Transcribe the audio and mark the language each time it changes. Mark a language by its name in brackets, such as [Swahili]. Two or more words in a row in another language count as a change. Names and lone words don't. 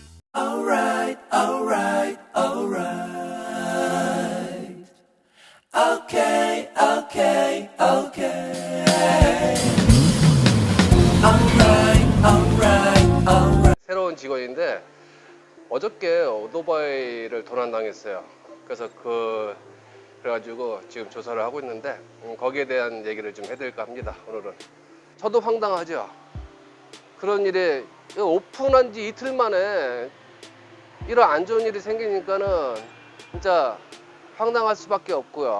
[English] Alright, alright, alright. Okay, okay, okay. Alright, alright, alright. [Korean] 새로운 직원인데 어저께 오토바이를 도난당했어요. 그래서 그래가지고 지금 조사를 하고 있는데 거기에 대한 얘기를 좀 해드릴까 합니다. 오늘은 저도 황당하죠. 그런 일에 오픈한 지 이틀 만에 이런 안 좋은 일이 생기니까는 진짜 황당할 수밖에 없고요.